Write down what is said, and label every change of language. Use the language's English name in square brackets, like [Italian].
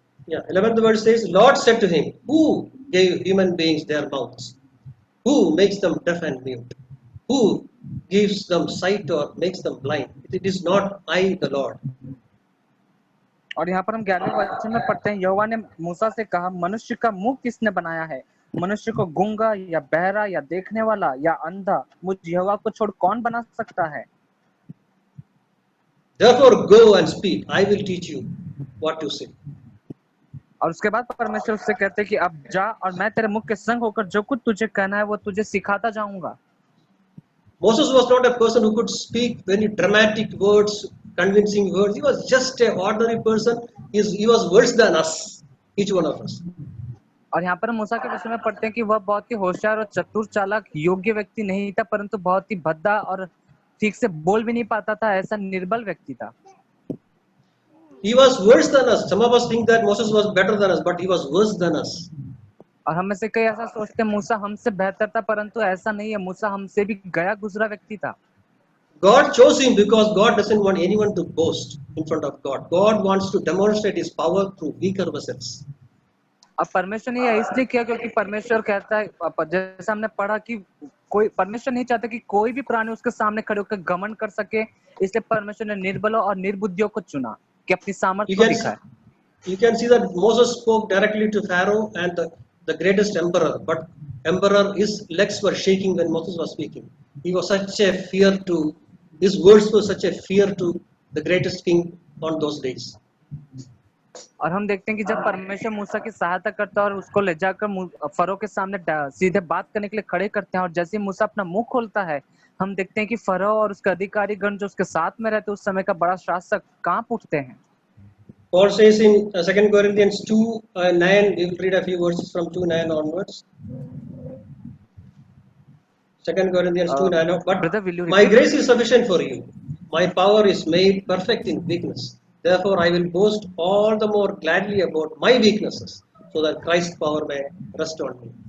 [English] 11th verse says, Lord said to him, who gave human beings their mouths? Who makes them deaf and mute? Who gives them sight or makes them blind? It is not I, the Lord. [Hindi] और यहाँ पर हम 11वें वचन में पढ़ते हैं, यहोवा ने मूसा से कहा, मनुष्य का मुंह किसने बनाया है? मनुष्य को गूंगा या बहरा या देखने वाला या अंधा मुझ यहोवा को छोड़ कौन बना सकता है? [English] Therefore go and speak, I will teach you what to say. [Hindi] और उसके बाद परमेश्वर उससे कहते हैं कि अब जा और मैं तेरे मुख के संग होकर जो कुछ तुझे कहना है वो तुझे सिखाता जाऊंगा। [English] Moses was not a person who could speak very dramatic words, convincing words. He was just an ordinary person. He was worse than us, each one of us. [Hindi] और यहाँ पर मूसा के विषय में पढ़ते हैं कि वह बहुत ही होशियार और चतुर चालाक योग्य व्यक्ति नहीं था, परंतु बहुत ही भद्दा और ठीक से बोल भी नहीं पाता था, ऐसा निर्बल व्यक्ति था। [English] He was worse than us. Some of us think that Moses was better than us, but he was worse than us. [Hindi] और हम में से कई ऐसा सोचते हैं मूसा हमसे बेहतर था, परंतु ऐसा नहीं है, मूसा हमसे भी गया गुजरा व्यक्ति था। [English] God chose him because God doesn't want anyone to boast in front of God. God wants to demonstrate his power through weaker vessels. [Hindi] अब परमेश्वर ने यह इसलिए किया क्योंकि परमेश्वर कहता है, जैसे हमने पढ़ा कि कोई परमेश्वर नहीं चाहता कि कोई भी प्राणी उसके सामने खड़े होकर घमंड कर सके, इसलिए परमेश्वर ने निर्बलों और निर्बुद्धियों को चुना कि अपनी सामर्थ्य को दिखाए। [English] You can see that Moses spoke directly to Pharaoh and the greatest emperor, but his legs were shaking when Moses was speaking. He was such a fear to, his words were such a fear to the greatest king on those days. [Hindi] और हम देखते हैं कि जब परमेश्वर मूसा की सहायता करता है और उसको ले जाकर फरो के सामने सीधे बात करने के लिए खड़े करते हैं, और जैसे ही मूसा अपना मुंह खोलता है, हम देखते हैं कि फरो और उसके अधिकारी गण जो उसके साथ में रहते उस समय का बड़ा शासक कांप उठते हैं। [English] Paul says in 2 Corinthians 2:9, we will read a few verses from 2:9 onwards. 2 Corinthians 2:9, but my grace is sufficient for you. My power is made perfect in weakness. Therefore, I will boast all the more gladly about my weaknesses, so that Christ's power may rest on me.